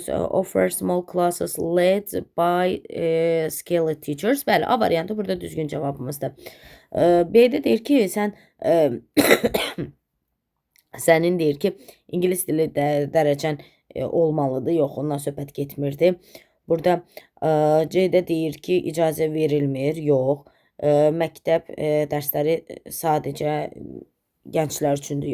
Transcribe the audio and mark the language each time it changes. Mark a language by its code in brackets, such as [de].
[en] Offer small classes led by skilled teachers. [az] Bəli, A variantı burada düzgün cavabımızdır. B-də deyir ki, sənin deyir ki, ingilis dili dərəcən olmalıdır. Yox, ondan söhbət getmirdi. Burada C-də deyir ki, icazə verilmir. Yox, məktəb dərsləri sadəcə gənclər üçündür.